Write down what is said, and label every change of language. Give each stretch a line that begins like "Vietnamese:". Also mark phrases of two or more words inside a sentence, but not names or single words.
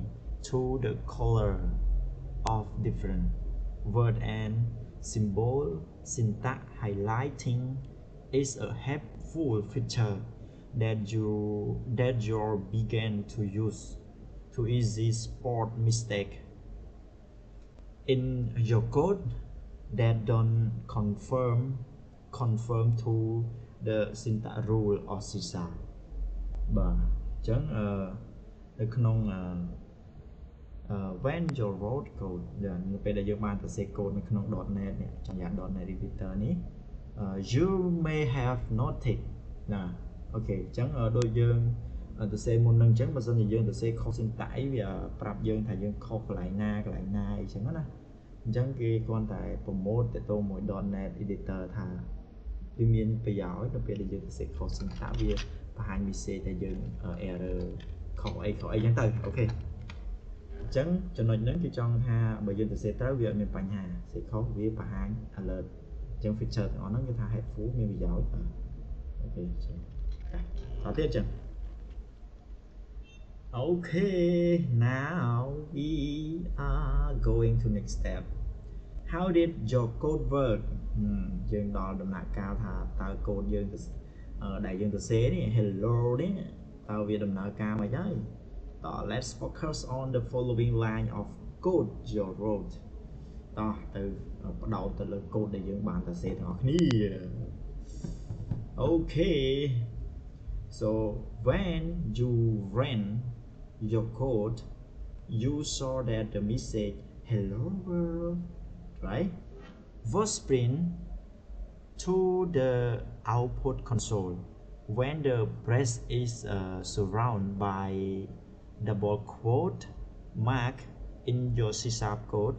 English: to the color of different word and symbol syntax highlighting is a helpful feature that you began to use to easily spot mistake in your code that don't conform to the syntax rule of C#
Khmer: បាទអញ្ចឹងនៅក្នុង
English: when you wrote code
Khmer: នៅពេលដែលយើងបានសរសេរ code នៅក្នុង .NET នេះចំណាយ .NET editor នេះ
English: you may have noticed
Khmer: ណាអូខេអញ្ចឹងដូចយើង សរសេរមុននឹងអញ្ចឹងបើសិនជាយើងសរសេរខុស syntax អីវាប្រាប់យើងថាយើងខុសកន្លែងណាអី ចឹងណាអញ្ចឹងគេគ្រាន់តែ promote ទៅទៅមួយ .NET editor ថាវាមានប្រយោជន៍នៅពេលដែលយើងសរសេរខុស syntax វាបង្ហាញ message ដែលយើង error ខអីចឹងទៅអូខេអញ្ចឹងចំណុចហ្នឹងគឺចង់ថាបើយើងទៅសេទៅវាអត់មានបញ្ហាសេខុសវាបង្ហាញ alert អញ្ចឹង feature ទាំងអស់ហ្នឹងគឺថា helpful មានប្រយោជន៍អូខេចឹងតទៀតចឹង
English: Okay, now we are going to next step. How did your code work?
Khmer: យើងដល់ដំណាក់កាលថាតើ code យើងដែលយើងទៅសេនេះ hello នេះតើវាដំណើរការមិនហើយតោះ
English: let's focus on the following line of code you wrote
Khmer: តោះទៅបដោតទៅលើ code ដែលយើងបានទៅសេទាំងអស់គ្នា
English: Okay, so when you ran your code you saw that the message hello world, right, was print to the output console when the brace is surrounded by double quote mark in your C# code.